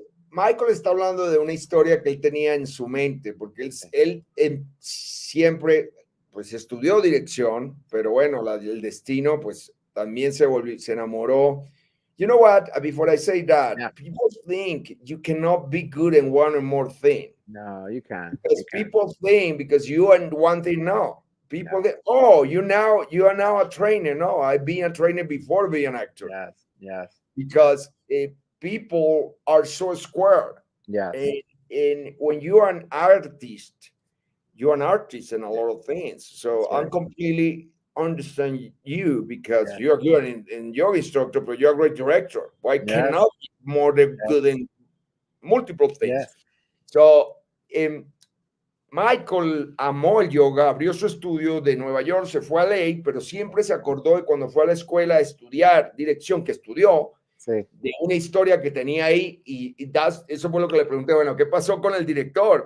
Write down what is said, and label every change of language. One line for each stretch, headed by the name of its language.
Spanish: Michael está hablando de una historia que él tenía en su mente, porque él siempre pues estudió dirección, pero bueno, el destino pues también se enamoró.
English: You know what? Before I say that, people think you cannot be good in one or more thing. No, you can't. Because people think because you and one thing, no. People that, oh, you are now a trainer. No, I've been a trainer before being an actor. Yes. Yes. Because people are so square. Yes. And when you are an artist, you're an artist in a lot of things. So That's right. I'm completely understand you because Yeah. you're good in your instructor, but you're a great director. Why Yes. cannot be more than Yes. good in multiple things? Yes.
Spanish: So Michael amó el yoga, abrió su estudio de Nueva York, se fue a LA, pero siempre se acordó de cuando fue a la escuela a estudiar dirección que estudió, Sí. de una historia que tenía ahí y eso fue lo que le pregunté, bueno, ¿qué pasó con el director?